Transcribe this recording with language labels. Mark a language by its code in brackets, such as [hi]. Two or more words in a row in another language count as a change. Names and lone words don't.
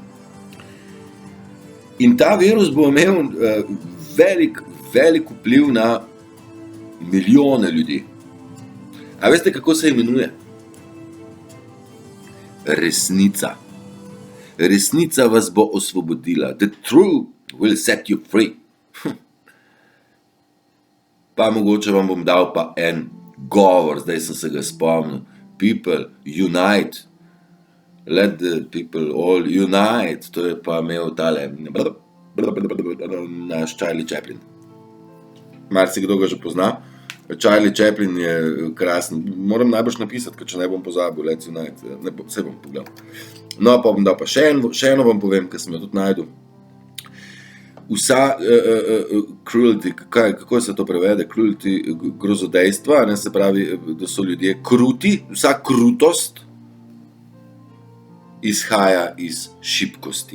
[sl] In ta virus bo imel velik vpliv na milijone ljudi. A veste, kako se imenuje? Resnica. Resnica vas bo osvobodila. [en] The truth will set you free. [sl] Pa mogoče vam bom dal pa en govor, zdaj sem se ga spomnil. [en] People unite. Let the people all unite. [sl] To je pa imel tale naš Charlie Chaplin. Marsikdo ga že pozna. Charlie Chaplin je krasen. Moram najbrž napisati, ker če ne bom pozabil. [en] Let's unite. [sl] Se bom pogledal. No, pa bom dal pa še eno vam povem, ker sem jo tudi najdel. Vsa cruelty, kako se to prevede? Cruelty, grozodejstva, ne, se pravi, da so ljudje kruti. Vsa krutost izhaja iz šibkosti.